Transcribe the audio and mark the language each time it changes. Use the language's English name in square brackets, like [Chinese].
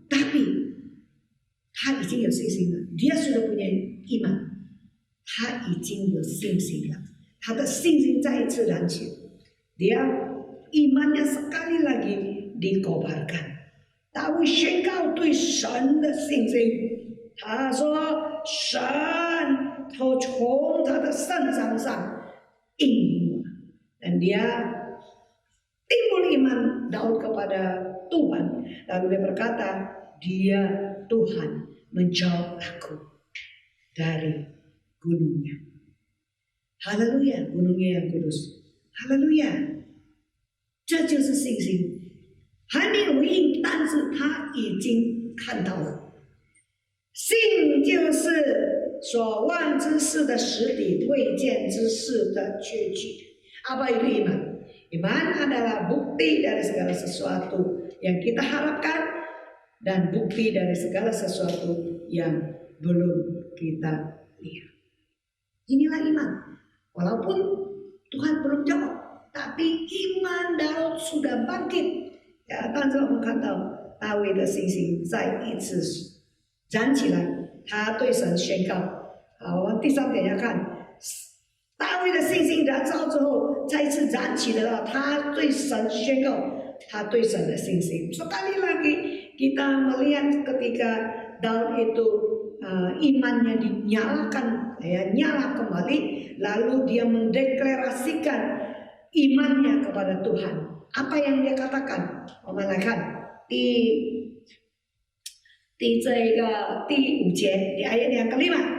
[Indonesian] Tapi [Chinese] 他已经有信心了， [Indonesian] dia sudah punya iman. [Chinese] 他已经有信心了， 他的信心再一次燃起， [Indonesian] dia imannya sekali lagi dikobarkan. [Chinese] 大卫宣告对神的信心， 他说神从他的圣山上应允我。 [Indonesian] Dan dia timbul iman Daud kepada Tuhan. Lalu dia berkata, dia Tuhan menjawab aku dari gunungnya. Haleluya, gunungnya yang kudus. [Chinese] Haleluya, 这就是信心。还没有回应，但是他已经看到了。信就是所望之事的实底，未见之事的确据。 [Indonesian] Apa itu iman? Iman adalah bukti dari segala sesuatu yang kita harapkan dan bukti dari segala sesuatu yang belum kita lihat. Inilah iman. Walaupun Tuhan belum jawab, tapi iman Daud sudah bangkit ya. [Chinese] 但是我们看到大卫的信心再一次燃起来，他对神宣告。我们第3点要看大卫的信心燃烧之后，再一次燃起了他对神宣告他对神的信心。 [Indonesian] Sekali lagi kita melihat ketika Daud itu imannya dinyalakan, ya, nyala kembali, lalu dia mendeklarasikan imannya kepada Tuhan. Apa yang dia katakan? [Chinese] 我们来看第5节 [Indonesian] di ayat yang ke-5.